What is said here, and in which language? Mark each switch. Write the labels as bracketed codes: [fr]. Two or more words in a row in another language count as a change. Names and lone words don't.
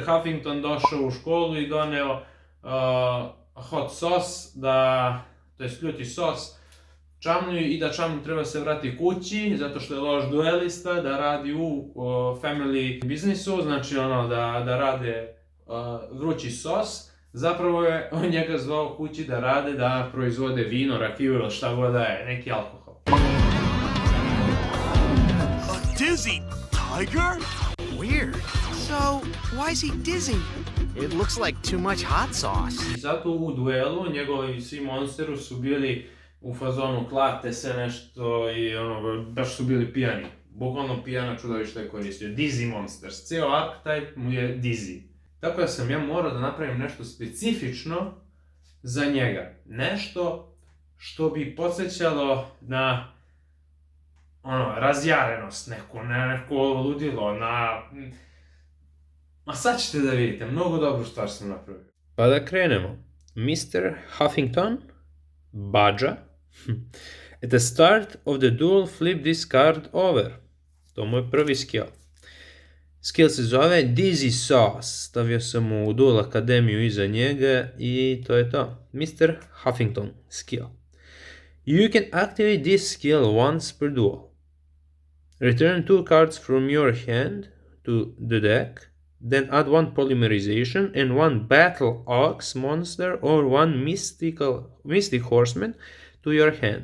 [bs] Huffington došao u školu i doneo [en] hot sos, [bs] to je ljuti sos, Chumleyu i da Chumley treba se vrati kući, zato što je loš duelista, da radi u family biznisu, znači da rade vrući sos. Zapravo je on njega zvao kući da rade, da proizvode vino, rakiju ili šta god da je, neki alkohol. [en] A dizzy tiger? Weird. So, why is he dizzy? It looks like too much hot sauce. [bs] I zato u duelu njegovi svi monsteru su bili u fazonu klate se nešto i baš su bili pijani. Bukvalno pijana čudovišta je koristio. [en] Dizzy monsters. [bs] Cijel archetype mu je dizzy. Tako da sam ja morao da napravim nešto specifično za njega. Nešto što bi podsjećalo na razjarenost neku, neko ludilo, Ma sad ćete da vidite, mnogo dobru stvar sam napravio. Pa da krenemo. Mr. Huffington, Badža. [en] At the start of the duel, flip this card over. [bs] To mu je prvi skill. Skill se zove Dizzy Sauce. Stavio sam u Duel Akademiju iza njega i to je to. [en] Mr. Huffington skill. You can activate this skill once per duel. Return 2 cards from your hand to the deck, then add 1 Polymerization and 1 Battle Ox monster or 1 Mystic Horseman to your hand.